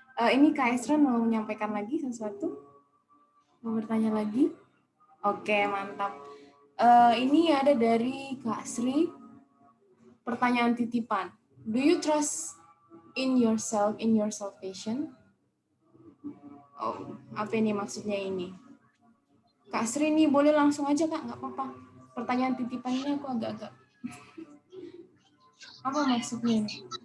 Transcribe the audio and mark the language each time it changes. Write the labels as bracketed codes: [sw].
[id] Ini Kak Esra mau menyampaikan lagi sesuatu? Mau bertanya lagi? Oke, mantap. Ini ada dari Kak Sri, pertanyaan titipan. [en] Do you trust in yourself, in your salvation? [id] Oh, apa ini maksudnya ini? Kak Sri ini boleh langsung aja Kak, nggak apa-apa. Pertanyaan titipannya aku agak-agak. Apa maksudnya ini?